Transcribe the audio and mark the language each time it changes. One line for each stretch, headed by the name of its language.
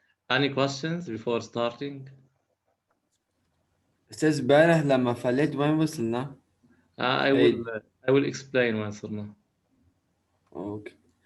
English: Any questions before starting?
Arabic: أستاذ امبارح لما فليت وين وصلنا؟
English: I will explain
Arabic: وين صرنا. أوكي.